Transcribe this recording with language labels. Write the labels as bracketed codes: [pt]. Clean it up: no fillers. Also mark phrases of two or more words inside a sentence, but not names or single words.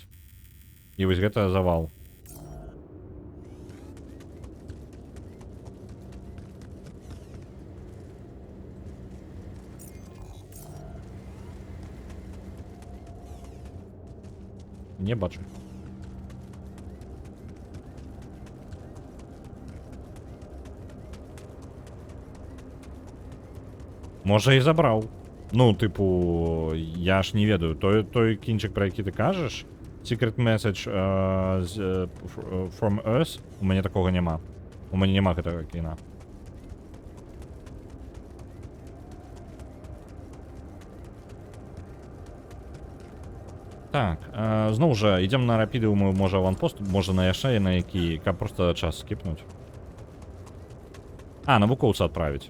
[be] І вось гэта завал. Не бачу. Можа і забраў. [uk] Ну, типу, [be] я ж не ведаю. [uk] Той кінчик, про який ти кажеш, [en] Secret Message from Earth, [uk] у мене такого нема. [be] У мене нема гэтага кіна. Так, зноў жа, ідзем на рапіды, можа аванпост, можа на яшчэ на які, каб просто час скіпнуць. Навукоўца адправіць.